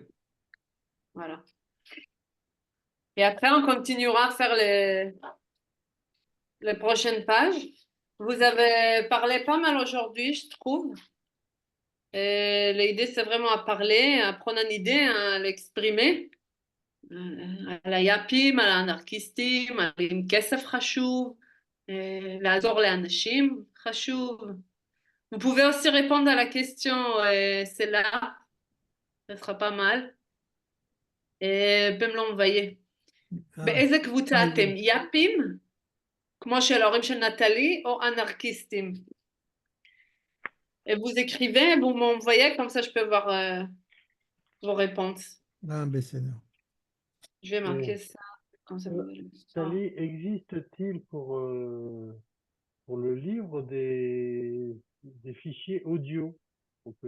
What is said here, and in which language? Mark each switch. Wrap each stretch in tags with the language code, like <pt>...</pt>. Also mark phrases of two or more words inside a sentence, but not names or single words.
<fr>Voilà. Et après, on continuera à faire les prochaines pages. Vous avez parlé pas mal aujourd'hui, je trouve. Et l'idée, c'est vraiment à parler, à prendre une idée, à l'exprimer.</fr> <he>על היאפים, על האנרכיסטים, על אם כסף חשוב, לעזור לאנשים חשוב.</he> <fr>Vous pouvez aussi répondre à la question, c'est là, ça sera pas mal. peut me l'envoyer.</fr> <he>באיזה קבוצה אתם? יאפים? כמו של ההורים של נטלי, או אנרכיסטים?</he> <fr>Et vous écrivez, vous m'envoyez, comme ça je peux voir vos réponses.</fr> <he>בסדר.</he> <fr>Je vais marquer ça. Comme ça, vous allez le savoir. Sally, existe-t-il pour le livre des fichiers audio qu'on peut</fr>